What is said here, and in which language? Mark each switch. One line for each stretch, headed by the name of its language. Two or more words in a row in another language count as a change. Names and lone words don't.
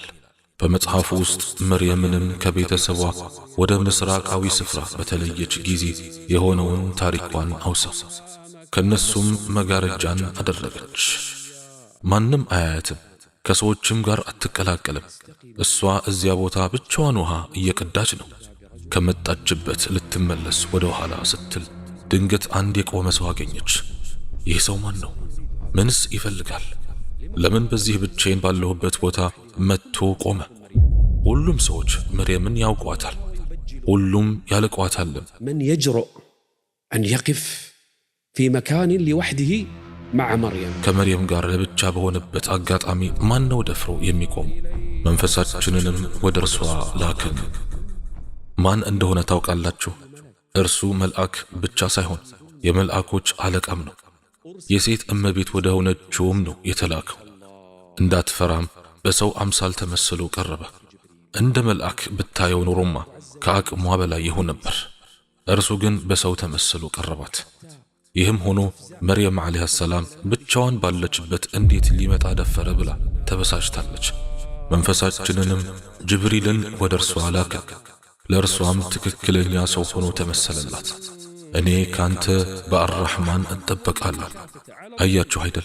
Amharic: በመጽሐፉ ውስጥ መርየምንም ከቤተሰቧ ወደ ምስራቃዊ ስፍራ በተለየች ጊዜ የሆነውን ታሪኳን አውሳ። ከነሱም መጋረጃን አደረገች። ማንም አያያትም፣ ከሰዎችም ጋር አትቀላቀልም። እሷ እዚያ ቦታ ብቻዋን ውሃ እየቀዳች ነው። ከመጣችበት ልትመለስ ወደ ኋላ ስትል ድንገት አንድ የቆመ ሰው አገኘች። ይህ ሰው ማን ነው? ምንስ ይፈልጋል? ለምን በዚህ ብቻዬን ባለሁበት ቦታ መጥቶ ቆመ? ሁሉም ሰዎች መርየምን ያውቋታል፣ ሁሉም ያለቋታል።
Arabic: من يجرؤ أن يقف في مكان لوحده مع مريم?
Amharic: ከመርየም ጋር ለብቻ በሆነበት አጋጣሚ ማን ነው ደፍሮ የሚቆም? መንፈሳችንንም ወደ እርሷ ላክን። ማን እንደሆነ ታውቃላችሁ? እርሱ መልአክ ብቻ ሳይሆን የመልአኮች አለቃም ነው። የሴት እመቤት ወደ ሆነችውም ነው የተላከው። እንዳትፈራም በሰው አምሳል ተመስሎ ቀረበ። እንደ መልአክ ብታየው ኖሮማ ከአቅሟ በላይ ይሆን ነበር። እርሱ ግን በሰው ተመስሎ ቀረባት። ይህም ሆኖ መርየም
Arabic: عليه السلام
Amharic: ብቻዋን ባለችበት እንዴት ሊመጣ ደፈረ ብላ ተበሳጭታለች። መንፈሳችንንም ጅብሪልን ወደ እርሷ ላከ። ለእርሷም ትክክለኛ ሰው ሆኖ ተመሰለላት። እኔ ካንተ በአርራህማን እንጠበቃለሁ። አያችሁ አይደል?